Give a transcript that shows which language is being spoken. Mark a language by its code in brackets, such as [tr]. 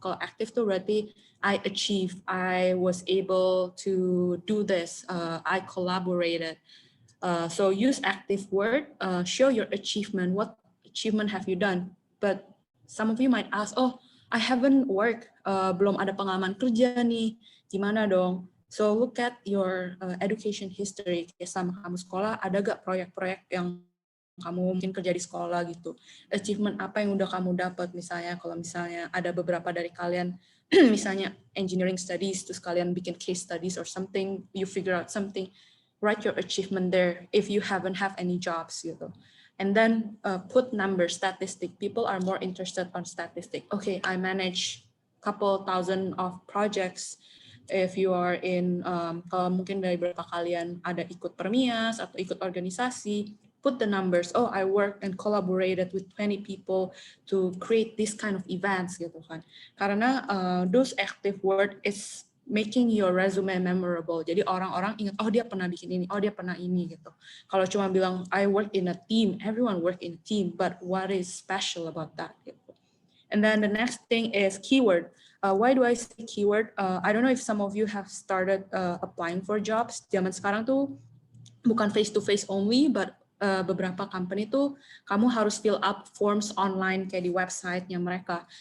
[id] Kalau active tuh berarti [en] I achieved, I was able to do this, I collaborated. So use active word, show your achievement. What achievement have you done? But some of you might ask, oh, I haven't worked, [id] belum ada pengalaman kerja nih, gimana dong? [en] So look at your education history. [id] Selama kamu sekolah, ada gak proyek-proyek yang kamu mungkin kerja di sekolah gitu? Achievement apa yang udah kamu dapat? Misalnya kalau misalnya ada beberapa dari kalian, misalnya [en] engineering studies, [id] terus kalian bikin [en] case studies or something, you figure out something, write your achievement there if you haven't have any jobs gitu. And then put numbers, statistic. People are more interested on statistic. Okay, I manage couple thousand of projects. If you are in, [id] kalau mungkin dari beberapa kalian ada ikut permias atau ikut organisasi, [en] put the numbers. Oh, I worked and collaborated with 20 people to create this kind of events gitu kan. Karena those active word is making your resume memorable. [id] Jadi orang-orang ingat, oh dia pernah bikin ini, oh dia pernah ini gitu. Kalau cuma bilang [en] I work in a team, everyone work in a team, but what is special about that gitu. And then the next thing is keyword. Why do I say keyword? I don't know if some of you have started applying for jobs. [id] Zaman sekarang tuh bukan face-to-face only, but beberapa company tuh kamu harus [en] fill up forms online [id] kayak di website-nya mereka.